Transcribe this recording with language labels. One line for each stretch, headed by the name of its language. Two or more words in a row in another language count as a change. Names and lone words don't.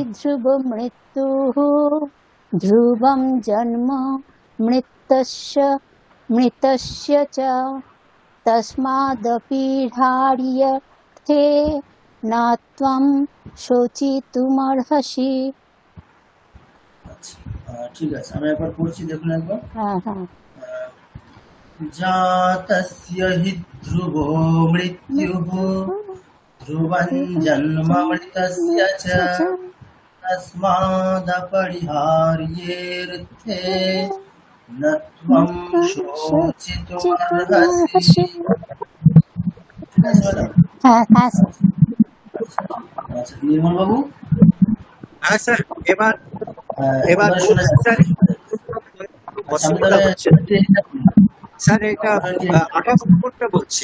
Sanskrit: ধ্রুব মৃত্যুঃ ধ্রুবম জন্ম মৃত্যস্য চ তস্মাদপীঢ়ার্যতে না ত্বং শোচিতুমর্হসি।
Bangla: আচ্ছা ঠিক আছে, আমি একবার পড়ছি, দেখুন একবার। হ্যাঁ হ্যাঁ।
Sanskrit: জাতস্য হি ধ্রুবো মৃত্যুঃ ধ্রুবং জন্ম মৃতস্য চ তস্মাদপরিহার্যেऽর্থে ন ত্বং শোচিতুমর্হসি।
Bangla: ঠিক আছে ম্যাডাম? হ্যাঁ হ্যাঁ স্যার। আচ্ছা নির্মল বাবু। হ্যাঁ স্যার। এবার এবার শোনা যাচ্ছে। আচ্ছা আমি তাহলে স্যার এটা 28 নম্বরটা বলছি।